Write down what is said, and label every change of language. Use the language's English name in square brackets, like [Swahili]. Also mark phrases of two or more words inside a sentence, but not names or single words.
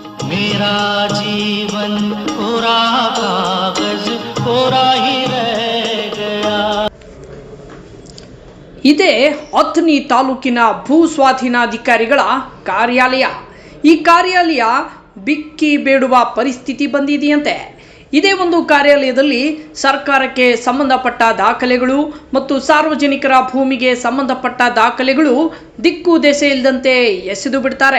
[Hindi] मेरा जीवन कोरा कागज कोरा ही रह गया. [Kannada] ಇದೇ ಅಥಣಿ ತಾಲೂಕಿನ ಭೂ ಸ್ವಾಧೀನಾಧಿಕಾರಿಗಳ ಕಾರ್ಯಾಲಯ. ಈ ಕಾರ್ಯಾಲಯ ಬಿಕ್ಕಿ ಬೇಡುವ ಪರಿಸ್ಥಿತಿ ಬಂದಿದೆಯಂತೆ. ಇದೇ ಒಂದು ಕಾರ್ಯಾಲಯದಲ್ಲಿ ಸರ್ಕಾರಕ್ಕೆ ಸಂಬಂಧಪಟ್ಟ ದಾಖಲೆಗಳು ಮತ್ತು ಸಾರ್ವಜನಿಕರ ಭೂಮಿಗೆ ಸಂಬಂಧಪಟ್ಟ ದಾಖಲೆಗಳು ದಿಕ್ಕು ದೆಸೆ ಇಲ್ಲದಂತೆ ಎಸೆದು ಬಿಡ್ತಾರೆ.